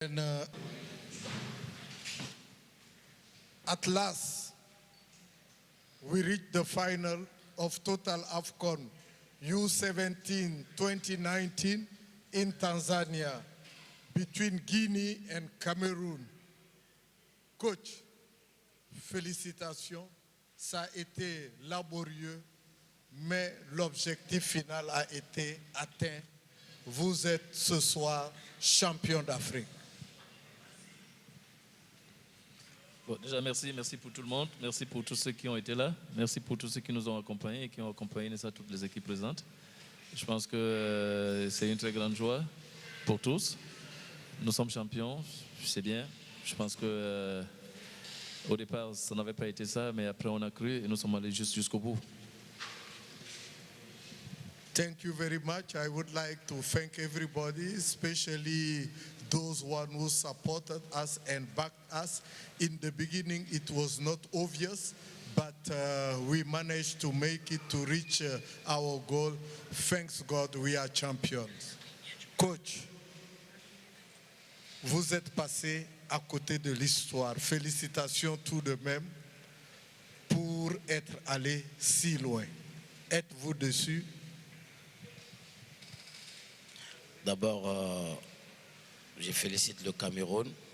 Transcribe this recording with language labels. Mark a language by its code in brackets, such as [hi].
[en] And at last, we reached the final of Total AFCON U17 2019 in Tanzania between Guinea and Cameroon. [fr] Coach, félicitations, ça a été laborieux, mais l'objectif final a été atteint. Vous êtes ce soir champion d'Afrique. Bon, déjà, merci pour tout le monde. Merci pour tous ceux qui ont été là. Merci pour tous ceux qui nous ont accompagnés et qui ont accompagné toutes les équipes présentes. Je pense que c'est une très grande joie pour tous. Nous sommes champions, c'est bien. Je pense que au départ, ça n'avait pas été ça, mais après on a cru et nous sommes allés jusqu'au bout. [en] Thank you very much. I would like to thank everybody, especially those one who supported us and backed us. In the beginning, it was not obvious, but we managed to make it to reach our goal. Thanks God, we are champions. [fr] Coach, vous êtes passé à côté de l'histoire. Félicitations tout de même pour être allé si loin. Êtes-vous dessus? D'abord, je félicite le Cameroun.